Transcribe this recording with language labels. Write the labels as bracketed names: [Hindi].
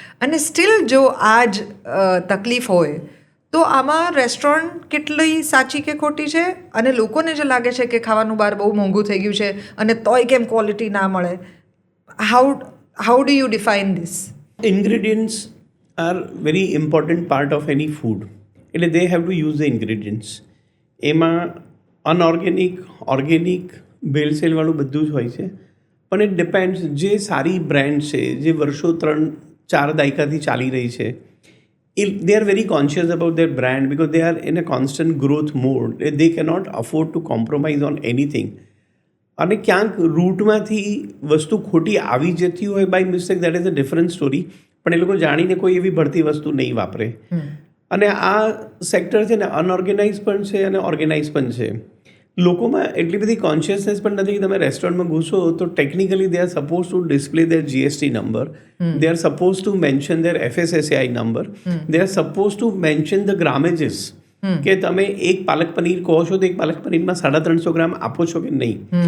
[Gujarati] અને સ્ટીલ જો આ જ તકલીફ હોય તો આમાં રેસ્ટોરન્ટ કેટલી સાચી કે ખોટી છે, અને લોકોને જે લાગે છે કે ખાવાનું બહાર બહુ મોંઘું થઈ ગયું છે અને તોય કેમ ક્વોલિટી ના મળે. [English] How do you define this? Ingredients are very important part of any food. [Gujarati] એટલે [English] They have to use the ingredients. [Gujarati] એમાં અનઓર્ગેનિક, ઓર્ગેનિક, ભેળસેળવાળું બધું જ હોય છે. પણ [English] It depends. [Gujarati] જે સારી બ્રાન્ડ છે, જે વર્ષો 3-4 દાયકાથી ચાલી રહી છે, [English] they are very conscious about their brand because they are in a constant growth mode. They cannot afford to compromise on anything. [Gujarati] અને ક્યાંક રૂટમાંથી વસ્તુ ખોટી આવી જતી હોય [English] By mistake, that is a different story. [Gujarati] પણ એ લોકો જાણીને કોઈ એવી ભળતી વસ્તુ નહીં વાપરે. અને આ સેક્ટર છે ને અનઓર્ગેનાઇઝ પણ છે અને ઓર્ગેનાઇઝ પણ છે. લોકોમાં એટલી બધી કોન્શિયસનેસ પણ નથી કે તમે રેસ્ટોરન્ટમાં ઘૂસો તો [English] technically they are suppose to display their GST number, they are suppose to mention their FSSAI number, they are suppose to mention the grammages, [Gujarati] કે તમે એક પાલક પનીર કહો છો તો એક પાલક પનીરમાં 350 ગ્રામ આપો છો કે નહીં.